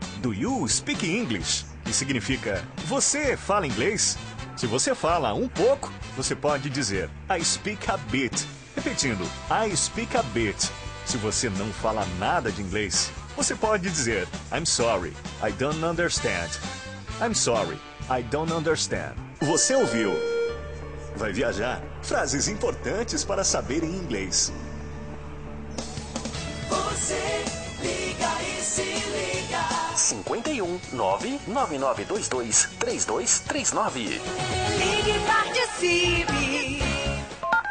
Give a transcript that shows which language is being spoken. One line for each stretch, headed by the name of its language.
English: Do you speak English?
Portuguese: Que significa, você fala inglês? Se você fala um pouco, você pode dizer,
English: I speak a bit.
Portuguese: Repetindo,
English: I speak a bit.
Portuguese: Se você não fala nada de inglês, você pode dizer,
English: I'm sorry, I don't understand. I'm sorry, I don't understand.
Portuguese: Você ouviu? Vai viajar? Frases importantes para saber em inglês. Você 51 99922 3239. Ligue e participe.